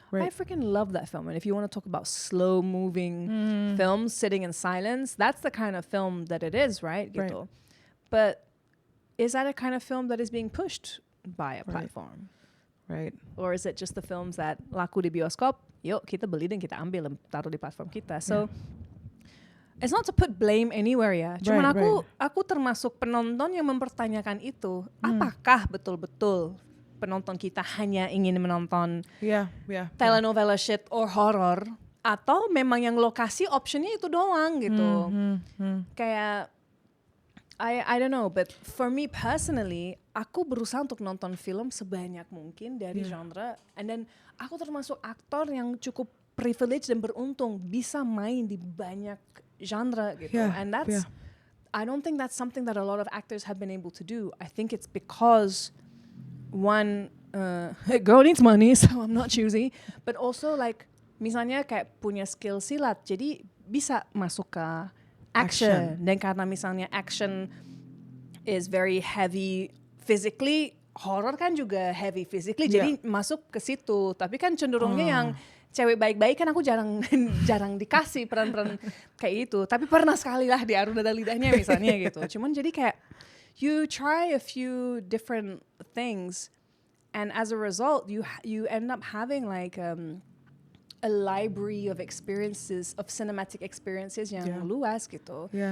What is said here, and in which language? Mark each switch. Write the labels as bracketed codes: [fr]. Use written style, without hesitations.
[en] I freaking love that film. And if you want to talk about slow-moving films sitting in silence, that's the kind of film that it is, right? Gitu. But is that a kind of film that is being pushed by a platform? Right. Or is it just the films that [id] laku di bioskop, yuk kita beli dan kita ambil dan taruh di platform kita. [en] So it's not to put blame anywhere ya. [id] Cuman aku termasuk penonton yang mempertanyakan itu. Apakah betul-betul penonton kita hanya ingin menonton telenovela [en] shit or horror, [id] atau memang yang lokasi optionnya itu doang gitu. Kayak [en] I don't know, but for me personally, [id] aku berusaha untuk nonton film sebanyak mungkin dari genre, [en] and then [id] aku termasuk aktor yang cukup privilege dan beruntung bisa main di banyak genre gitu. [en] And that's I don't think that's something that a lot of actors have been able to do. I think it's because one girl needs money, so I'm not choosy, but also like [id] misalnya kayak punya skill silat, jadi bisa masuk ke action. Dan karena misalnya [en] action is very heavy physically, [id] horror kan juga [en] heavy physically, [id] jadi masuk ke situ. Tapi kan cenderungnya yang cewek baik-baik kan aku jarang dikasih peran-peran kayak itu. Tapi pernah sekali lah di Aruna dan Lidahnya misalnya gitu. Cuman jadi kayak [en] you try a few different things, and as a result you end up having like a library of experiences, of cinematic experiences [id] yang luas gitu.